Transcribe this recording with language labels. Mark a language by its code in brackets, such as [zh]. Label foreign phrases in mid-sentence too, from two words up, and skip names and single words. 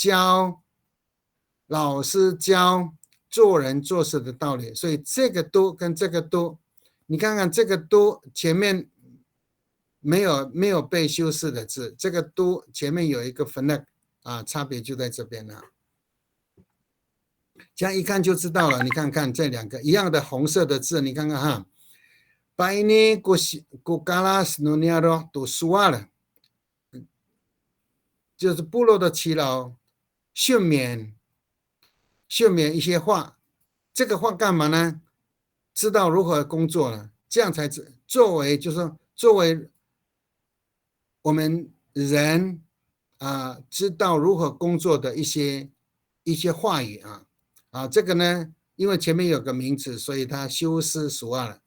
[zh] 老师教做人做事的道理，所以这个 do 跟这个 do， 你看看这个 do 前面没有被修饰的字，这个 do 前面有一个 fenak差别就在这边了。这样一看就知道了，你看看这两个一样的红色的字，你看看 [ami] Paini kukalas nuniaro to sual， [zh] 就是部落的耆老训勉一些话，这个话干嘛呢？知道如何工作了，这样才作为我们人知道如何工作的一些一些话语这个呢，因为前面有个名词，所以它修饰属二了。